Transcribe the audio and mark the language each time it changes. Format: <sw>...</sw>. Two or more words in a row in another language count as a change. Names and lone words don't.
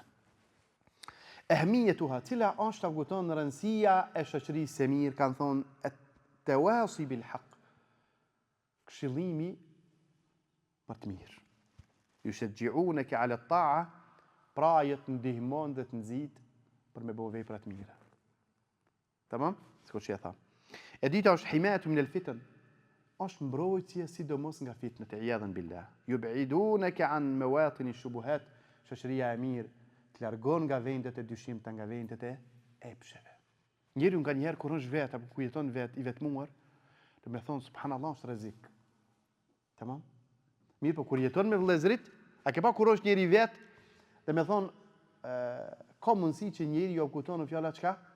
<sq>Ehmijetuha, cila është ta kupton rëndësia e shoqërisë së mirë, kanë thonë</sq> <ar>التواصي بالحق,</ar> <sq>këshillimi për të mirë.</sq> <ar>يشجعونك على الطاعة,</ar> <sq>pra të ndihmon dhe të nxit për me bëu vepra të mira. Tamam? Sikur që e tha. E dita është</sq> <ar>حماية من الفتن,</ar> <sq>është mbrojtje sidomos nga fitnët e</sq> <ar>عياذا بالله. يبعدونك عن مواطن الشبهات,</ar> <sq>shoqëria e mirë të largon nga vendet e dyshimta, nga vendet e epsheve. Njeriu nga njëherë kur është vetë apo ku jeton vetë i vetmuar, do me thonë subhanallahu është rrezik. Tamam? Mirë, po kur jeton me vëllezërit, a ke pa kur është njëri vetë, do me thonë ka mundësi që njeriu u kupton në fjala çka?</sq>